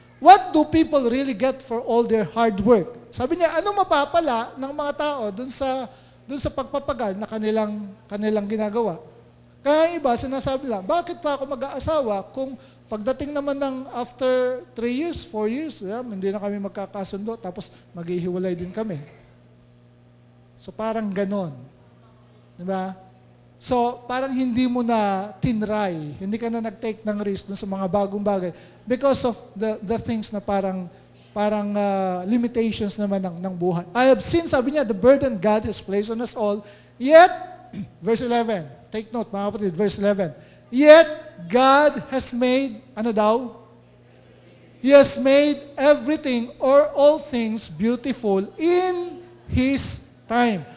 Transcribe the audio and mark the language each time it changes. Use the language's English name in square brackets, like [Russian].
[English] What do people really get for all their hard work? [Filipino] Sabi niya, ano mapapala ng mga tao dun sa pagpapagal na kanilang ginagawa? Kaya iba, sinasabi lang, bakit pa ako mag-aasawa kung pagdating naman ng [English] after 3 years, 4 years, [Filipino] hindi na kami magkakasundo, tapos maghihiwalay din kami. So parang ganon. Diba? So, parang hindi mo na tinry, hindi ka na nag-take ng risk dun sa mga bagong bagay [English] because of the things [Filipino] na parang limitations naman ng buhay. [English] I have seen, [Filipino] sabi niya, [English] the burden God has placed on us all, yet, verse 11, take note [Filipino] mga kapatid, [English] verse 11, yet God has made, [Filipino] ano daw? [English] He has made everything or all things beautiful in His time.